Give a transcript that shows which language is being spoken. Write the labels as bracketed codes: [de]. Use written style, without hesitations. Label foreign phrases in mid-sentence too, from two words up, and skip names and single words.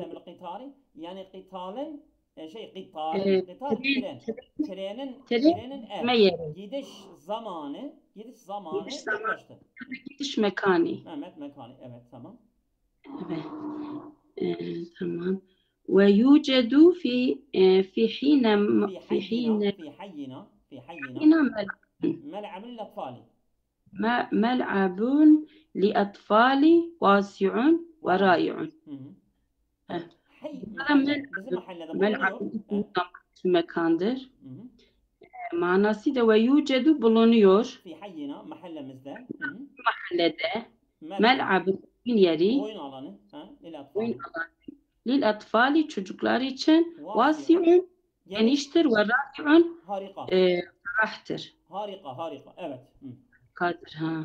[ar] مذهب القطار [tr] yani qitalın e, qital tren trenin gitme yeri. gidiş zamanı Gidiş zamanı. yaklaştı. Gidiş mekanı. Mehmet mekanı evet tamam. Evet. Tamam. [ar] ويوجد في في حينا ملعب للأطفال ملعب لأطفال واسع ورائع. حي محل [tr] bizim mahallede [ar] ملعب [tr] bulunuyor. mekandır. Hı hı. Manası da [ar] ويوجد [tr] bulunuyor. [ar] في حينا mahallemizde. [tr] Mahallede. Mel'abın yeri. Oyun alanı. Oyun alanı. [ar] للأطفال [tr] çocuklar için vasi'un geniştir ve rafi'un harika. rahattır. Harika. Evet. Kadir ha.